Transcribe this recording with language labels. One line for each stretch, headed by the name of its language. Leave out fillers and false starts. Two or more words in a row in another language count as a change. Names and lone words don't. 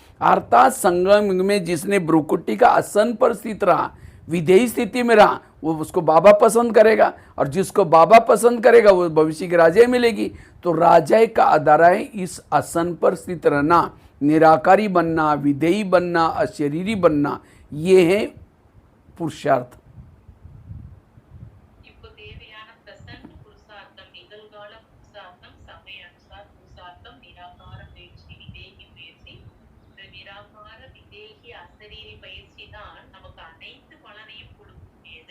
Hindi: अर्थात संगम युग में जिसने भ्रुकुटी का आसन पर स्थित रहा, विधेयी स्थिति में रहा, वो उसको बाबा पसंद करेगा, और जिसको बाबा पसंद करेगा वो भविष्य की राजाई मिलेगी। तो राजाई का आधार है इस आसन पर स्थित रहना, निराकारी बनना, विधेयी बनना, अशरीरी बनना, ये है पुरुषार्थ।
Tamil: இப்போ தேவையான பிரசன்ன புருஷார்த்தம், நிகழ்கால புருஷார்த்தம்,
Hindi: समय अनुसार
Tamil: புருஷார்த்தம், நிராகார பயிற்சி விதேகி பயிற்சி. இந்த நிராகார விதேகி அசரீரி பயிற்சி தான் நமக்கு அனைத்து பலனையும் கொடுக்கக்கூடியது.